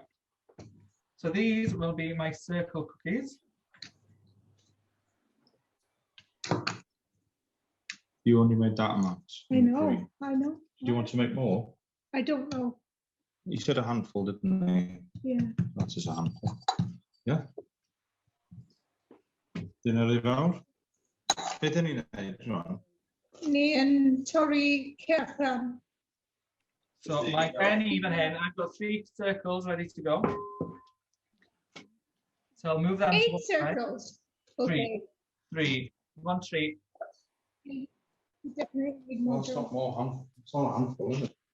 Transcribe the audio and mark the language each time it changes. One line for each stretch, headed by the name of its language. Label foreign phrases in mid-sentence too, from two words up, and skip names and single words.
English: So these will be my circle cookies. You only made that amount. I know, I know. Do you want to make more? I don't know. You said a handful, didn't you? Yeah. That is a handful. Yeah?
Welsh: Dyna li fawr? Be dyn ni'n neud rwan? Ni yn torri cychwyn.
English: So my pen even in, I've got 3 circles ready to go. So I'll move them 8 to one side. circles. Okay. 3. 1, 3. You definitely need Well, more. it's not more handful. It's not a handful, is it?